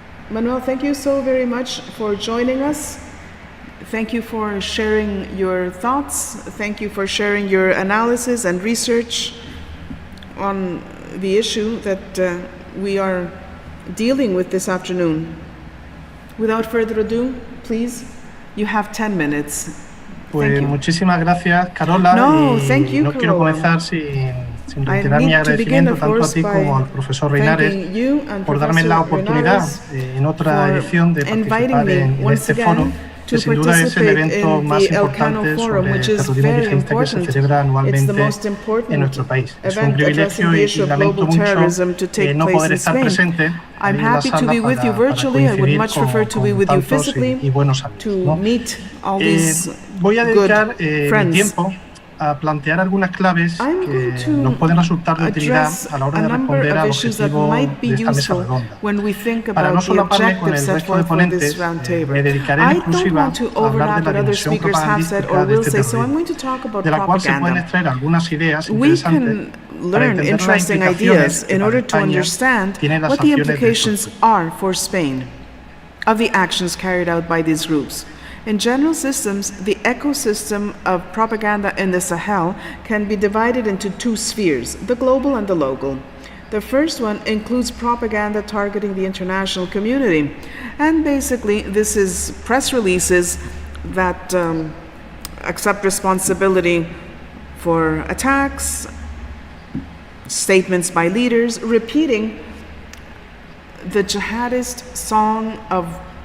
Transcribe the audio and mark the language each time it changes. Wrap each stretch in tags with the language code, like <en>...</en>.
<en>Manuel, thank you so very much for joining us. Thank you for sharing your thoughts. Thank you for sharing your analysis and research on the issue that we are dealing with this afternoon. Without further ado, please, you have 10 minutes.</en> <es>Pues muchísimas gracias, Carola. Y no quiero comenzar sin reiterar mi agradecimiento tanto a ti como al profesor Reinares por darme la oportunidad en otra edición de participar en este foro, que sin duda es el evento más importante sobre terrorismo yihadista que se celebra anualmente en nuestro país. Es un privilegio y lamento mucho no poder estar presente</es> <en>I'm happy to be with you virtually. I would much prefer to be with you physically to meet all these</en> <es>Voy a dedicar mi tiempo a plantear algunas claves que nos pueden resultar de utilidad a la hora de responder al objetivo de esta mesa redonda. Para no solaparme con el resto de ponentes, me dedicaré en exclusiva a hablar de la dimensión propagandística de este terrorismo, de la cual se pueden extraer algunas ideas interesantes para entender las implicaciones que para España tienen las acciones de estos grupos.</es> <en>Of the actions carried out by these groups. In general systems, the ecosystem of propaganda in the Sahel can be divided into two spheres, the global and the local. The first one includes propaganda targeting the international community. And basically, this is press releases that accept responsibility for attacks, statements by leaders repeating the jihadist song of</en>